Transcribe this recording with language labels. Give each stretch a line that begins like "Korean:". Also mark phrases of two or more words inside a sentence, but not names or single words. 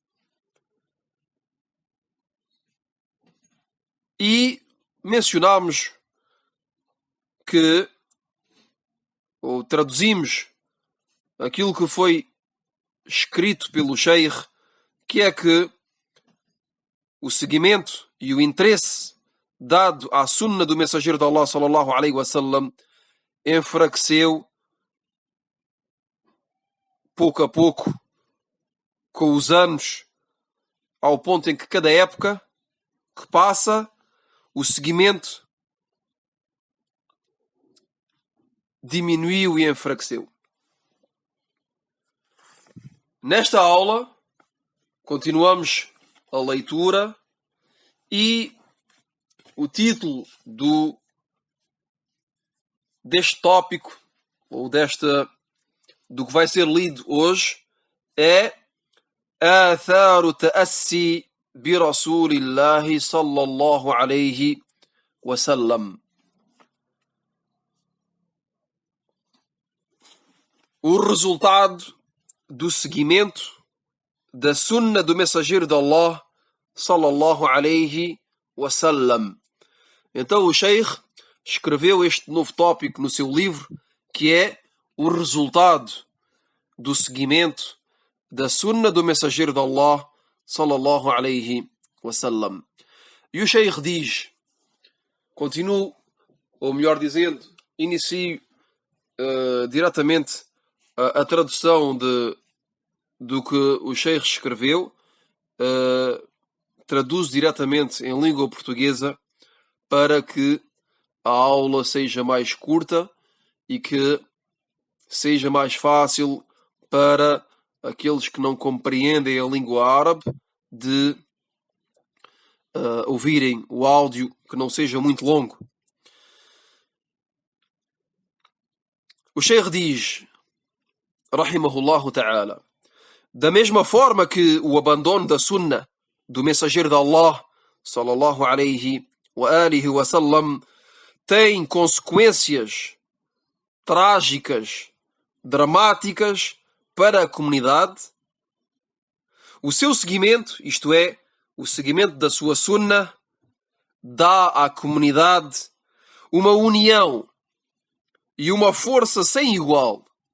Portuguese: E mencionámos que, ou traduzimos aquilo que foi escrito pelo Sheikh, que é que o seguimento e o interesse dado à sunna do mensageiro de Allah
Arabic: صلى الله عليه وسلم
Portuguese: enfraqueceu pouco a pouco com os anos, ao ponto em que cada época que passa o seguimento diminuiu e enfraqueceu.
Arabic: Nesta aula continuamos a leitura e o título deste tópico ou do que vai ser lido hoje é آثار تأسي برسول الله صلى الله عليه وسلم.
Portuguese: o resultado do seguimento da sunna do mensageiro de Allah
Arabic: صلى الله عليه وسلم.
Portuguese: Então o Sheikh escreveu este novo tópico no seu livro, que é o resultado do seguimento da sunna do mensageiro de Allah
Arabic: صلى الله عليه وسلم.
Portuguese: E o Sheikh diz, continuo, ou melhor dizendo, inicio diretamente a tradução do que o Sheikh escreveu, traduzo diretamente em língua portuguesa para que a aula seja mais curta e que seja mais fácil para aqueles que não compreendem a língua árabe de ouvirem o áudio, que não seja muito longo. O Sheikh diz,
Arabic: رحمه الله تعالى,
Portuguese: da mesma forma que o abandono da sunna do mensageiro de Allah
Arabic: صلى الله عليه وعلى آله وسلم
Portuguese: tem consequências trágicas, dramáticas para a comunidade, o seu seguimento, isto é, o seguimento da sua sunna, dá à comunidade uma união e uma força sem igual.